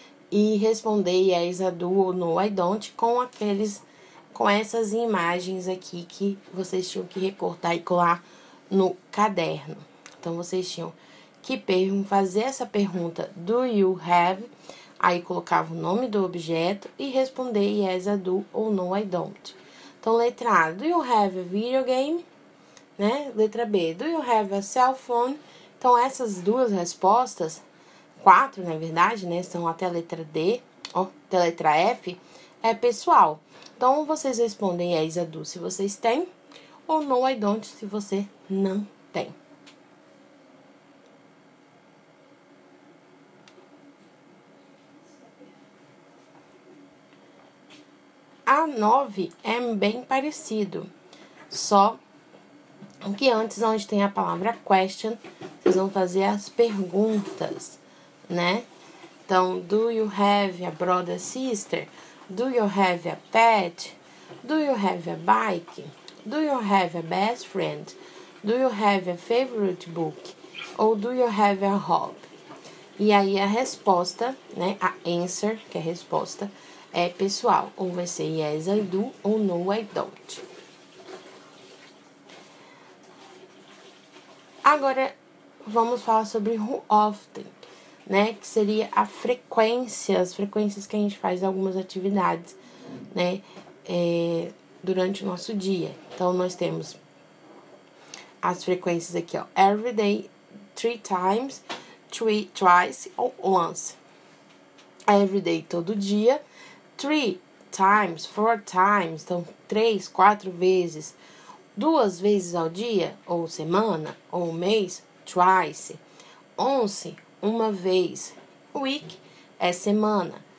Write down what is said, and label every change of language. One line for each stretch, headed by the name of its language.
Portuguese: E responder
English: yes, I do
Portuguese: ou
English: no, I don't
Portuguese: com essas imagens aqui que vocês tinham que recortar e colar no caderno. Então, vocês tinham que fazer essa pergunta
English: do you have,
Portuguese: aí colocava o nome do objeto e responder
English: yes, I do
Portuguese: ou
English: no, I don't.
Portuguese: Então, letra A,
English: do you have a video game? Né?
Portuguese: Letra B,
English: do you have a cell phone?
Portuguese: Então, essas duas respostas, 4, na verdade, né? São até a letra D, até a letra F, é pessoal. Então, vocês respondem
English: yes, I do
Portuguese: se vocês têm, ou
English: no, I don't
Portuguese: se você não tem. A 9 é bem parecido, só que antes, onde tem a palavra question, vocês vão fazer as perguntas, né? Então,
English: do you have a brother, sister? Do you have a pet? Do you have a bike? Do you have a best friend? Do you have a favorite book?
Portuguese: Ou
English: do you have a hobby?
Portuguese: E aí a resposta, né? A answer, que é a resposta, é pessoal. Ou vai ser
English: yes, I do,
Portuguese: ou
English: no, I don't.
Portuguese: Agora, vamos falar sobre
English: who often,
Portuguese: né? Que seria as frequências que a gente faz algumas atividades, né? Durante o nosso dia. Então, nós temos as frequências aqui, ó.
English: Every day, 3 times, twice
Portuguese: ou
English: once. Every day,
Portuguese: todo dia.
English: 3 times, 4 times,
Portuguese: então 3, 4 vezes. 2 vezes ao dia, ou semana, ou mês, twice. Once, uma vez. Week é semana.